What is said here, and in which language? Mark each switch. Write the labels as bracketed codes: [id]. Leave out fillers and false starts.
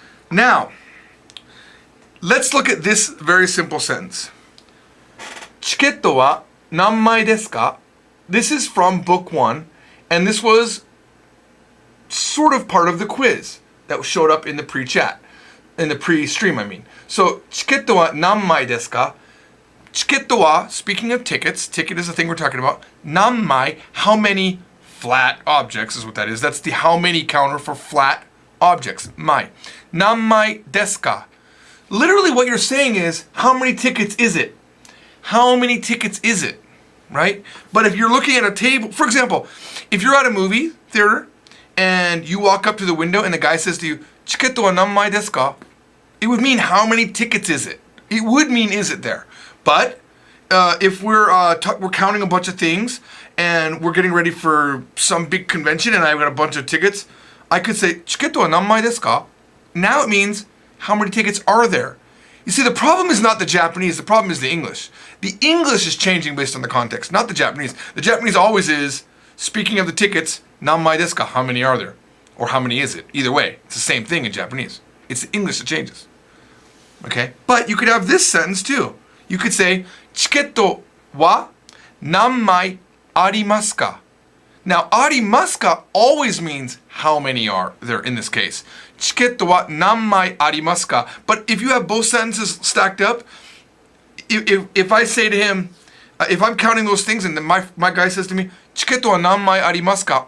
[en] Now, let's look at this very simple sentence. [ja] Chiketto wa nanmai desu ka? [en] This is from book 1, and this was sort of part of the quiz that showed up in the pre-chat. In the pre-stream, I mean. [ja] So, チケットは何枚ですか? チケットは, [en] speaking of tickets, ticket is the thing we're talking about. [ja] 何枚, [en] how many flat objects is what that is. That's the how many counter for flat objects. [ja] 枚.何枚ですか? [en] Literally what you're saying is, how many tickets is it? How many tickets is it? Right? But if you're looking at a table, for example, if you're at a movie theater and you walk up to the window and the guy says to you, [ja] チケットは何枚ですか? [en] It would mean how many tickets is it? It would mean is it there. But if we're counting a bunch of things and we're getting ready for some big convention and I've got a bunch of tickets, I could say [ja] チケットは何枚ですか? [en] Now it means how many tickets are there? You see, the problem is not the Japanese, the problem is the English. The English is changing based on the context, not the Japanese. The Japanese always is, speaking of the tickets, [ja] 何枚ですか? [en] How many are there? Or how many is it? Either way, it's the same thing in Japanese. It's the English that changes. Okay? But you could have this sentence too. [ja] You could say, チケットは何枚ありますか? [en] Now, [ja] ありますか [en] always means how many are there in this case. [ja] チケットは何枚ありますか? [en] But if you have both sentences stacked up, if I say to him, if I'm counting those things and then my guy says to me, [ja] チケットは何枚ありますか?